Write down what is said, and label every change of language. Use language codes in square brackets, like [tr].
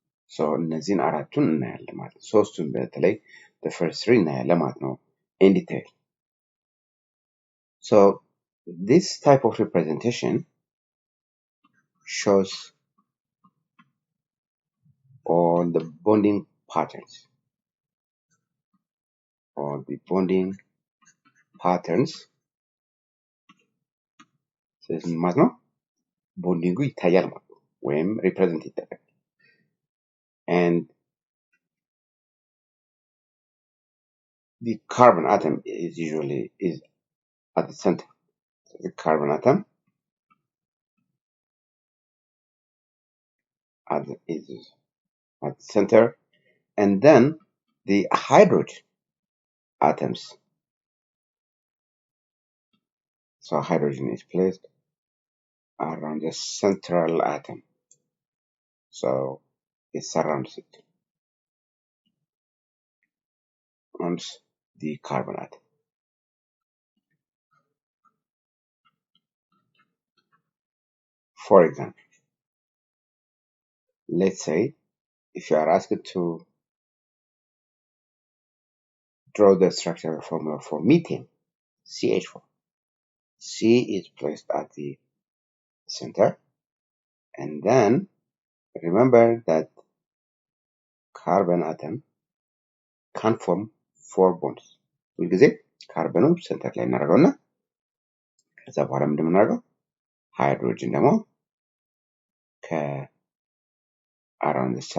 [am] So እነዚህን አራቱን እናያለን ማለት ነው። ሶስቱን በተለይ [en] the first three [am] እናያለን ማለት ነው [en] in detail. So this type of representation shows all the bonding patterns. All the bonding patterns. [am] ስለዚህ ማለት ነው ቦንዲንጉ ይታያል ማለት ነው ወይም ሪፕሬዘንት ይደረጋል። [en] And the carbon atom is usually at the center. So the carbon atom is at the center, and then the hydrogen atoms. So hydrogen is placed around the central atom. So it surrounds it, on the carbon atom. For example, let's say if you are asked to draw the structural formula for methane, CH4. C is placed at the center, and then remember that carbon atom can form 4 bonds. [am] ሁልጊዜ ካርበኑ ሴንተር ላይ እናደርገውና ከዛ በኋላ ምንድን የምናደርገው ሃይድሮጅን ደግሞ around